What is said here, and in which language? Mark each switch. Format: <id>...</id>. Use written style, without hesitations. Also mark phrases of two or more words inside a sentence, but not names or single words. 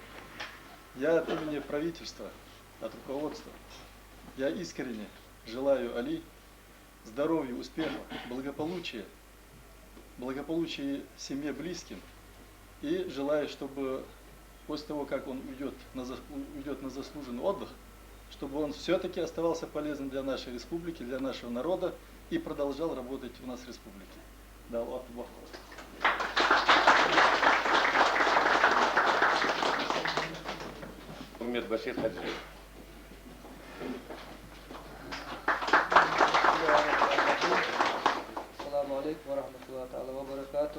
<ru>Я от имени правительства, от руководства, я искренне желаю Али здоровья, успеха, благополучия семье, близким. И желаю, чтобы после того, как он уйдет на заслуженный отдых, чтобы он все-таки оставался полезным для нашей республики, для нашего народа и продолжал работать у нас в республике. Да,</ru> <ar>الله أكبر. Умед Башир Хаджи. السلام عليكم ورحمة الله تعالى وبركاته.</ar>